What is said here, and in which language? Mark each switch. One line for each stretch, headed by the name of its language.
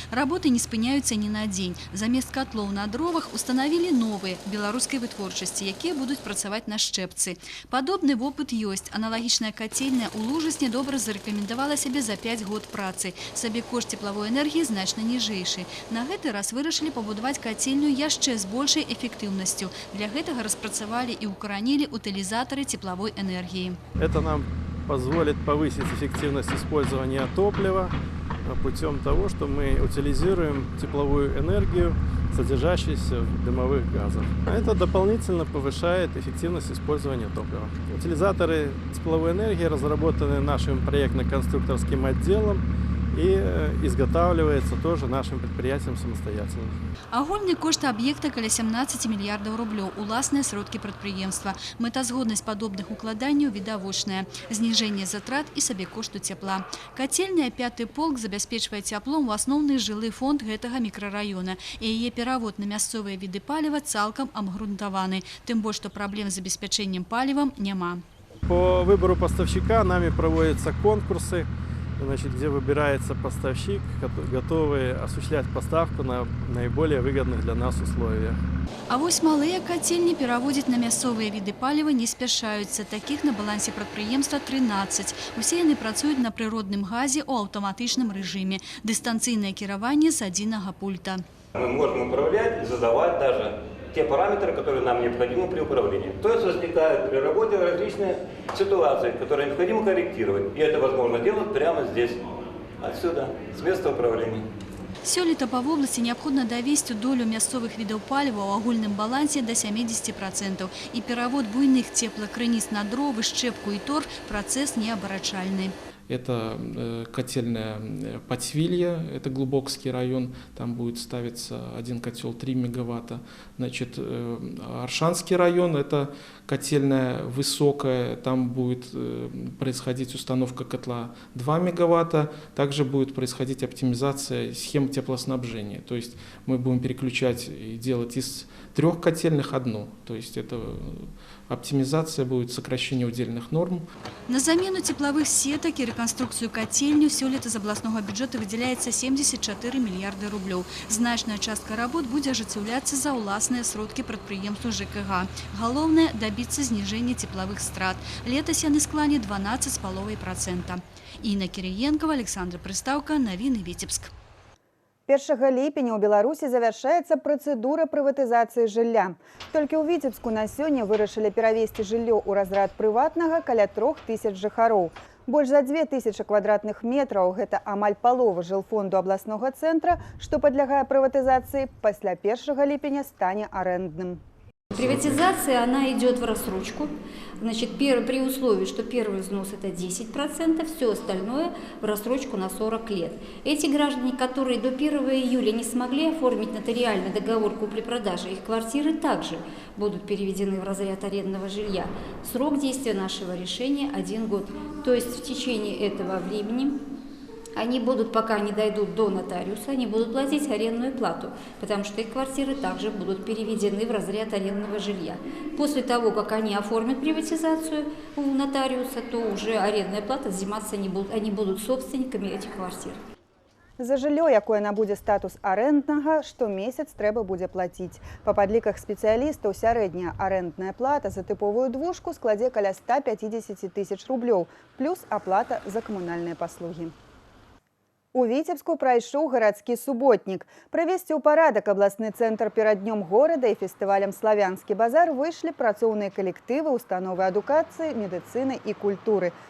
Belarusian: Работы не спыняюцца ні на дзень. Замест котлоў на дровах устанавілі новыя беларускай вытворчасці, якія будуць працаваць на шчэпцы. Падобны вопыт ёсць. Аналагічная кацельная ў Лужысне добра зарэкамендавала сябе за 5 год працы. Сабекошт теплавой энергіі значна ніжэйшы. На гэты раз вырашылі пабудаваць кацельную яшчэ з большай эфектыўнасцю. Для гэтага распрацавалі і укаранілі утылізатары
Russian: тепловой энергии. Это нам позволит повысить эффективность использования топлива путем того, что мы утилизируем тепловую энергию, содержащуюся в дымовых газах. Это дополнительно повышает эффективность использования топлива. Утилизаторы тепловой энергии разработаны нашим проектно-конструкторским отделом и изготавливается тоже нашим предприятием самостоятельно.
Belarusian: Агульны кошт аб'екта каля 17 мільярдаў рублёў, уласныя сродкі прадпрыемства. Мэтазгоднасць падобных укладанняў відавочная. Зніжэнне затрат і сабекошту цяпла. Кацельная «Пяты полк» забяспечвае цяплом у асноўны жылы фонд гэтага мікрараёна. І яе перавод на мясцовыя віды паліва цалкам абгрунтаваны. Тым больш, што праблем з забеспячэннем палівам няма.
Russian: По выбору поставщика нами проводятся конкурсы, значит, где выбирается поставщик, готовый осуществлять поставку на наиболее выгодных для нас условиях.
Belarusian: А вось малыя кацельні пераводзіць на мясцовыя віды паліва не спяшаюцца. Такіх на балансе прадпрыемства 13. Усе яны працуюць на прыродным газе ў аўтаматычным рэжыме. Дыстанцыйнае кіраванне з адзінага пульта.
Russian: Мы можем управлять и задавать даже те параметры, которые нам необходимы при управлении. То есть возникают при работе различные ситуации, которые необходимо корректировать. И это возможно делать прямо здесь, отсюда, с места управления.
Belarusian: Сёлета па вобласці неабходна давесці долю мясцовых відаў паліва ў агульным балансе да 70%. І перавод буйных цеплакрыніц на дровы, шчэпку і торф – працэс неабарачальны.
Russian: Это котельная Подсвилья, это Глубокский район, там будет ставиться один котел 3 мегаватта. Значит, Аршанский район, это котельная Высокая, там будет происходить установка котла 2 мегаватта. Также будет происходить оптимизация схем теплоснабжения. То есть мы будем переключать и делать из 3 котельных одну. То есть это оптимизация будет, сокращение удельных норм.
Belarusian: На замену тепловых сеток и реконструкцию котельню сёлета з абласнога бюджета выделяется 74 мільярды рублёў. Значная частка работ будет ажыццяўляцца за ўласныя сродкі прадпрыемству ЖКХ. Галоўнае –
Russian: добиться снижения
Belarusian: тепловых страт. Летась яны склалі 12,5%. Інна Кириенкова, Александр Прыстаўка, Навіны Віцебск. 1 ліпеня ў Беларусі завяршаецца працэдура прыватызацыі жылля. Толькі ў Віцебску на сёння вырашылі перавесці жыллё ў разрад прыватнага каля 3000 жыхароў. Больш за 2000 квадратных метраў – гэта амаль палова жылфонду абласнога цэнтра, што падлягае прыватызацыі, пасля 1 ліпеня стане арэндным.
Russian: Приватизация, она идет в рассрочку. Значит, при условии, что первый взнос это 10%, все остальное в рассрочку на 40 лет. Эти граждане, которые до 1 июля не смогли оформить нотариальный договор купли-продажи, их квартиры также будут переведены в разряд арендного жилья. Срок действия нашего решения 1 год. То есть в течение этого времени они будут, пока не дойдут до нотариуса, они будут платить арендную плату, потому что их квартиры также будут переведены в разряд арендного жилья. После того, как они оформят приватизацию у нотариуса, то уже арендная плата взиматься не будут, они будут собственниками этих квартир.
Belarusian: За жыллё, якое набудзе статус арэнднага, штомесяц трэба будзе плаціць. Па падліках спецыялістаў сярэдняя арэндная плата за тыповую двушку складзе каля 150 тысяч рублёў, плюс аплата за камунальныя паслугі. У Віцебску прайшоў гарадскі суботнік. Прывесці ў парадак абласны цэнтр перад днём горада і фестывалем «Славянскі базар» выйшлі працоўныя калектывы установы адукацыі, медыцыны і культуры.